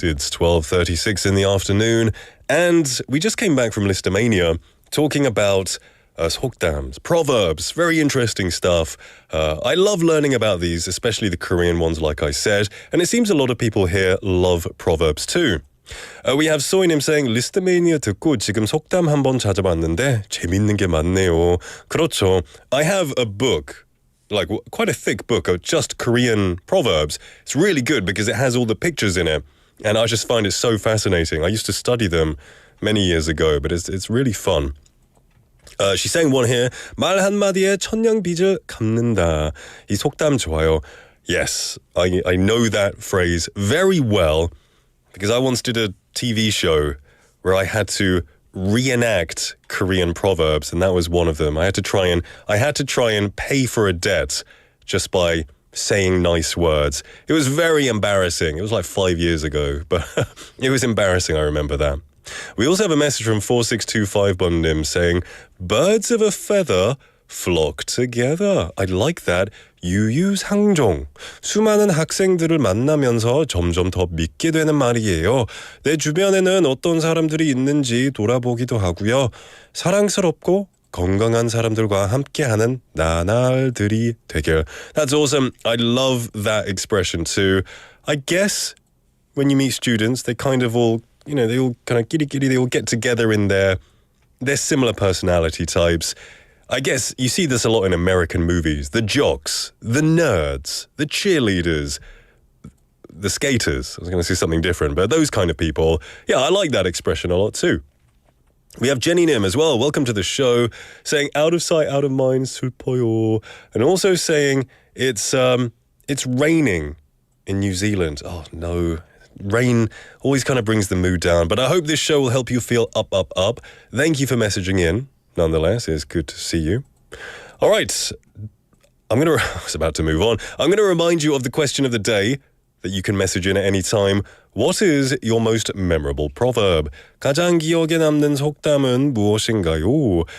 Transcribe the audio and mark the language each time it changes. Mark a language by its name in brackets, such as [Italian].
[English] It's 12:36 in the afternoon, and we just came back from Listomania talking about 속담s, proverbs, very interesting stuff. I love learning about these, especially the Korean ones, like I said, and it seems a lot of people here love proverbs too. We have [Korean] 소희님 [English] saying [Korean] 리스트메니아 듣고 지금 속담 한번 찾아봤는데 재밌는 게 많네요. 그렇죠. [English] I have a book, like quite a thick book of just Korean proverbs. It's really good because it has all the pictures in it, and I just find it so fascinating. I used to study them many years ago, but it's really fun. She's saying one here. [Korean] 말 한마디에 천냥빚을 갚는다. 이 속담 좋아요. [English] Yes, I know that phrase very well because I once did a TV show where I had to reenact Korean proverbs, and that was one of them. I had to try and pay for a debt just by saying nice words. It was very embarrassing. It was like 5 years ago, but it was embarrassing. I remember that. We also have a message from 4625번님 saying, birds of a feather flock together. I like that. [Korean] 유유상종. 수많은 학생들을 만나면서 점점 더 믿게 되는 말이에요. 내 주변에는 어떤 사람들이 있는지 돌아보기도 하고요. 사랑스럽고 건강한 사람들과 함께하는 나날들이 되길. [English] That's awesome. I love that expression too. I guess when you meet students, they kind of all, they all kind of kitty, they all get together in their similar personality types. I guess you see this a lot in American movies. The jocks, the nerds, the cheerleaders, the skaters. I was going to say something different, but those kind of people. Yeah, I like that expression a lot too. We have Jenny Nim as well. Welcome to the show. Saying out of sight, out of mind, [Korean] 슬퍼요. [English] And also saying it's raining in New Zealand. Oh no. Rain always kind of brings the mood down. But I hope this show will help you feel up, up, up. Thank you for messaging in. Nonetheless, it's good to see you. All right. I was about to move on. I'm going to remind you of the question of the day that you can message in at any time. What is your most memorable proverb? [Korean] 가장 기억에 남는 속담은 무엇인가요?